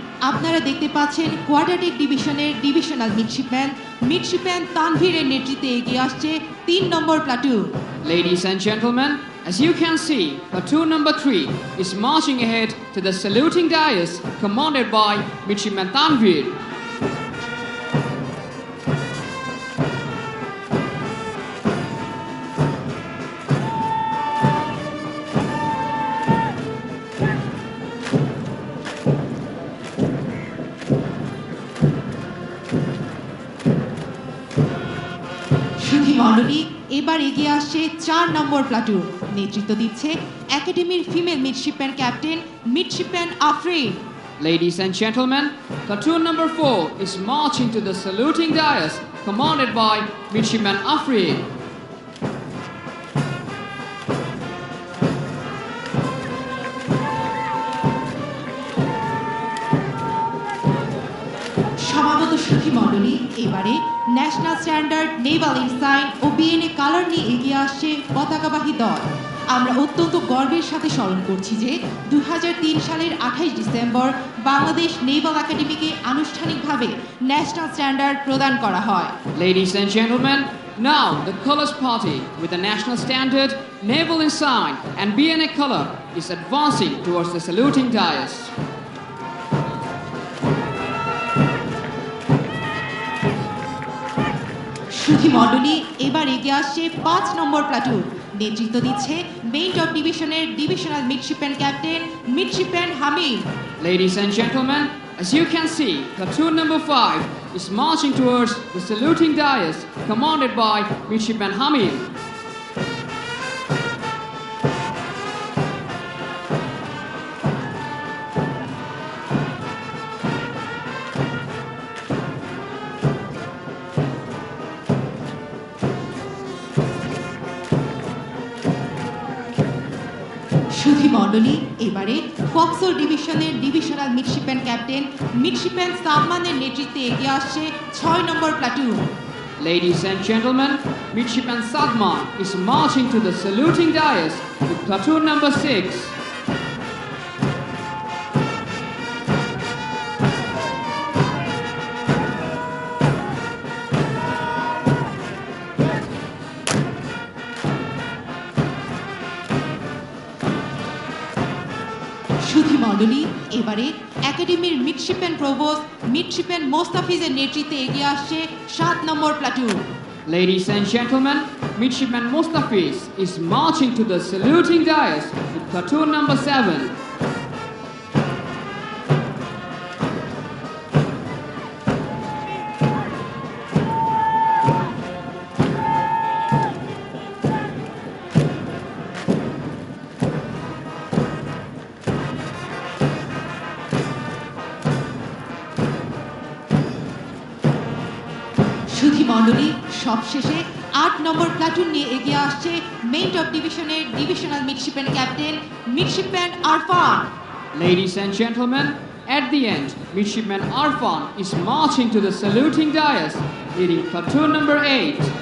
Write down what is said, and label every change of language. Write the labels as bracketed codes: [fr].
[bn] আপনারা দেখতে পাচ্ছেন কোয়াড্রাটিক ডিভিশনের ডিভিশনাল মিডশিপম্যান তানভীরের নেতৃত্বে এগিয়ে আসছে 3 নম্বর platoon. [en] Ladies and gentlemen, as you can see, platoon number 3 is marching ahead to the saluting dais commanded by Midshipman Tanveer. [bn] মণ্ডলী এবার এগিয়ে আসছে 4 নম্বর প্লাটুন। নেতৃত্ব দিচ্ছে একাডেমির female midshipman captain midshipman Afrin. [en] Ladies and gentlemen, platoon number 4 is marching to the saluting dais commanded by Midshipman Afrin. [bn] সমাগত সুখী মণ্ডলী এবারে ন্যাশনাল স্ট্যান্ডার্ড নেভাল ইনসাইন ও বিএনএ কালার নিয়ে এগিয়ে আসছে পতাকাবাহী দল। আমরা অত্যন্ত গর্বের সাথে স্মরণ করছি যে 2003 সালের 28 ডিসেম্বর বাংলাদেশ নেভাল একাডেমিকে আনুষ্ঠানিকভাবে ন্যাশনাল স্ট্যান্ডার্ড প্রদান করা হয়। [en] Ladies and gentlemen, now the colors party with the national standard, naval ensign and BNA color is advancing towards the saluting dais. [bn] সুধী মণ্ডলী এবার এগিয়ে আসছে 5 নম্বর প্লাটুন। নেতৃত্ব দিচ্ছে মেইন টপ ডিভিশনের divisional midshipman captain midshipman Hamid. [en] Ladies and gentlemen, as you can see, platoon number 5 is marching towards the saluting dais commanded by Midshipman Hamid. [bn] সুধী মণ্ডলী এবারে ফক্সল ডিভিশনের ডিভিশনাল মিডশিপম্যান ক্যাপ্টেন মিডশিপম্যান সালমানের নেতৃত্বে এগিয়ে আসছে 6 নম্বর platoon. [en] Ladies and gentlemen, Midshipman Sadman is marching to the saluting dais with platoon number 6. [bn] সুধী মণ্ডলী এবারে একাডেমির মিডশিপম্যান প্রভোস্ট মিডশিপম্যান মোস্তাফিজের নেতৃত্বে এগিয়ে আসছে 7 নম্বর platoon. [en] Ladies and gentlemen, Midshipman Mustafiz is marching to the saluting dais with platoon number 7. [bn] সুধী মণ্ডলী সবশেষে 8 নম্বর platoon নিয়ে এগিয়ে আসছে মেইন টপ ডিভিশনের divisional midshipman captain midshipman Arfan. [en] Ladies and gentlemen, at the end, Midshipman Arfan is marching to the saluting dais, leading platoon number 8.